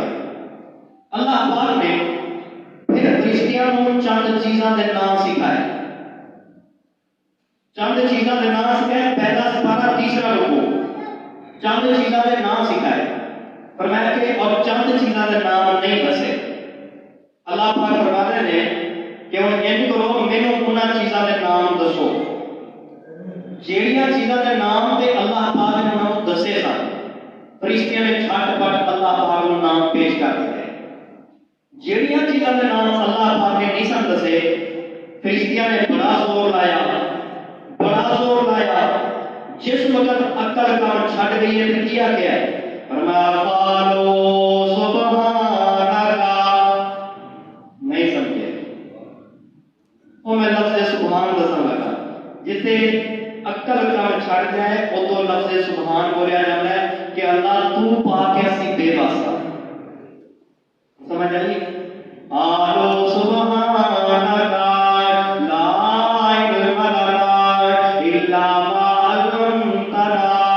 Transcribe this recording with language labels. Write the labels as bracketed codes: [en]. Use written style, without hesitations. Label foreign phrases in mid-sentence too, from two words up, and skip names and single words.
[pa] اللہ پاک نے پھر فرشتیاں کو چند چیزاں دے نام سکھائے، چند چیزاں دے نام سکھائے، پہلا سپارہ تیسرا رکوع، چند چیزاں دے نام سکھائے، فرمایا کہ اور چند چیزاں دے نام نہیں دسے۔ اللہ پاک [ur] فرما رہے ہیں [pa] کہ وہ یہ کرو مینوں انہاں چیزاں دے نام دسو جیڑیاں چیزاں دے نام تے اللہ پاک نے انہوں دسے سن، فرشتیاں نے چھٹ پٹ اللہ پاک کو نام پیش کر دیتے۔ جیڑیاں چیزاں دے نام اللہ پاک نے نہیں سن دسے، فرشتیاں نے بڑا زور لایا، [ur] جس وقت عقل کام چھٹ گئی ہے تو کیا گیا ہے؟ [pa] فرمایا [ar] قالوا سبحانک، [pa] نہیں سمجھے، وہ میں لفظ سبحان دسن لگا، جتے عقل کام چھٹ جائے وہ تو لفظ سبحان بولیا جاتا ہے [ur] کہ اللہ تو پاک ہے [pa] اسی بے واسطہ، سمجھ آئی؟ [ar] قالوا سبحانک لا علم لنا الا ما علمتنا